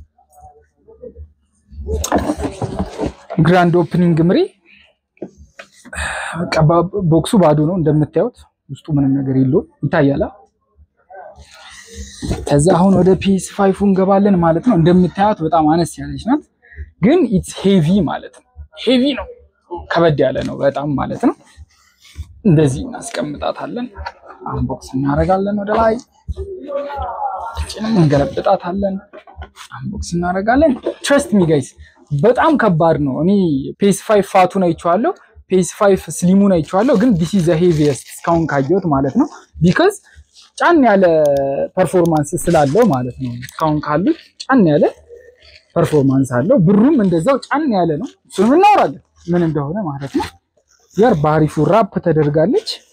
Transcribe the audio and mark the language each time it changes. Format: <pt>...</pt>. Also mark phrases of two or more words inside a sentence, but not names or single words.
<en>grand opening</en> <am>ምሪ በቃ ቦክሱ ባዶ ነው እንደምታዩት ውስጡ ምንም ነገር የለውም ይታያላ ከዛ አሁን ወደ PS5 እንገባለን ማለት ነው እንደምታዩት በጣም አነስ ያለች ናት ግን</am> <en>it's heavy</en> <am>ማለት ነው ሄቪ ነው ከበድ ያለ ነው በጣም ማለት ነው እንደዚህ እናስቀምጣታለን አንቦክስ እናደርጋለን ወደ ላይ እንገለብጣታለን አንቦክስ እናደርጋለን</am> <en>trust me guys</en> <am>በጣም ከባድ ነው እኔ PS5 ፋቱን አይቻለሁ PS5 ስሊሙን አይቻለሁ ግን</am> <en>this is the heaviest</en> <am>እስካሁን ካየሁት ማለት ነው because ጫን ያለ ፐርፎርማንስ ስላለው ማለት ነው እስካሁን ካሉት ጫን ያለ ፐርፎርማንስ አለው ብሩም እንደዛው ጫን ያለ ነው እሱን እናወራለን ምን እንደሆነ ማለት ነው ያር ባሪፉ ራፕ ተደርጋለች</am>